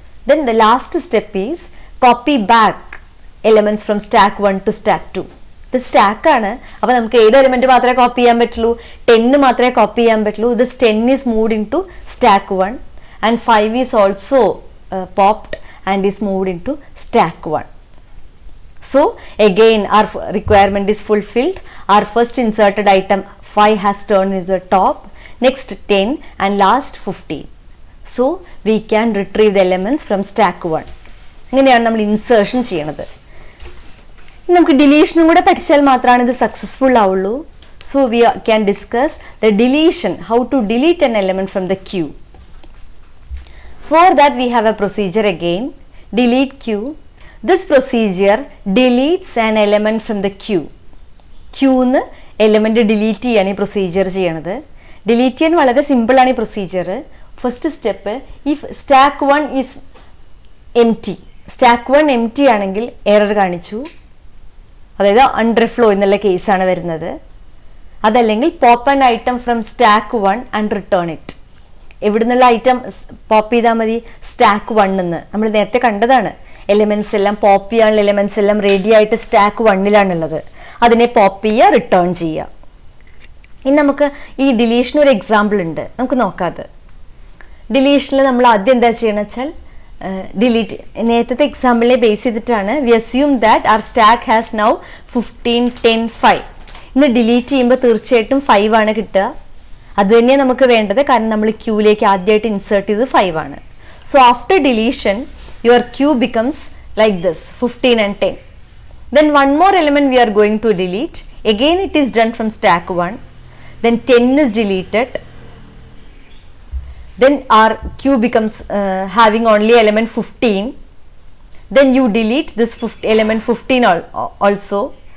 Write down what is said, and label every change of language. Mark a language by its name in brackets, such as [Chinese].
[English] Then the last step is copy back elements from stack 1 to stack 2. [Malayalam] ഇത് stack ആണ്, അപ്പോൾ നമുക്ക് ഏത് എലിമെന്റ് മാത്രമേ കോപ്പി ചെയ്യാൻ പറ്റുള്ളൂ? 10 മാത്രമേ കോപ്പി ചെയ്യാൻ പറ്റുള്ളൂ. [English] This 10 is moved into stack 1 and 5 is also popped and is moved into stack 1. So again our requirement is fulfilled. Our first inserted item 5 has turned into the top, next 10 and last 15. So we can retrieve the elements from stack 1. [Malayalam] ഇങ്ങനെയാണ് നമ്മൾ insertion ചെയ്യണത്. നമുക്ക് ഡിലീഷനും കൂടെ പഠിച്ചാൽ മാത്രമാണ് ഇത് successful ആവുള്ളൂ. [English] So we can discuss the deletion, how to delete an element from the queue. For that we have a procedure again, delete queue. This procedure deletes an element from the queue. [Malayalam] Queue element delete ചെയ്യാണ് ഈ procedure ചെയ്യണത്. Delete ചെയ്യാൻ വളരെ സിമ്പിളാണ് ഈ procedure. First step, [English] if stack 1 is empty, [Malayalam] stack 1 എംറ്റി ആണെങ്കിൽ error കാണിച്ചു, അതായത് അണ്ടർ ഫ്ലോ എന്നുള്ള കേസാണ് വരുന്നത്. അതല്ലെങ്കിൽ [English] Pop an item from stack 1 and return it. [Malayalam] എവിടെ നിന്നുള്ള ഐറ്റം പോപ്പ് ചെയ്താൽ മതി? സ്റ്റാക്ക് 1 നിന്ന്. നമ്മൾ നേരത്തെ കണ്ടതാണ്, എലിമെന്റ്സ് എല്ലാം പോപ്പ് ചെയ്യാനുള്ള എലിമെന്റ്സ് എല്ലാം റെഡി ആയിട്ട് സ്റ്റാക്ക് 1ലാണുള്ളത്. അതിനെ പോപ്പ് ചെയ്യുക, റിട്ടേൺ ചെയ്യുക. ഇനി നമുക്ക് ഈ ഡിലീഷൻ ഒരു എക്സാമ്പിൾ ഉണ്ട്, നമുക്ക് നോക്കാതെ. ഡിലീഷനിൽ നമ്മൾ ആദ്യം എന്താ ചെയ്യണമെന്ന് വെച്ചാൽ ഡിലീറ്റ്. നേരത്തെ എക്സാമ്പിളിനെ ബേസ് ചെയ്തിട്ടാണ് [English] We assume that our stack has now 15, 10, 5. [Malayalam] ഇന്ന് ഡിലീറ്റ് ചെയ്യുമ്പോൾ തീർച്ചയായിട്ടും 5 ആണ് കിട്ടുക. അത് തന്നെയാണ് നമുക്ക് വേണ്ടത്, കാരണം നമ്മൾ ക്യൂയിലേക്ക് ആദ്യമായിട്ട് ഇൻസേർട്ട് ചെയ്തത് 5 ആണ്. [English] So after deletion your queue becomes like this, 15 and 10. Then one more element we are going to delete. Again it is done from stack 1. Then 10 is deleted. Then our queue becomes having only element 15. Then you delete this element 15 also.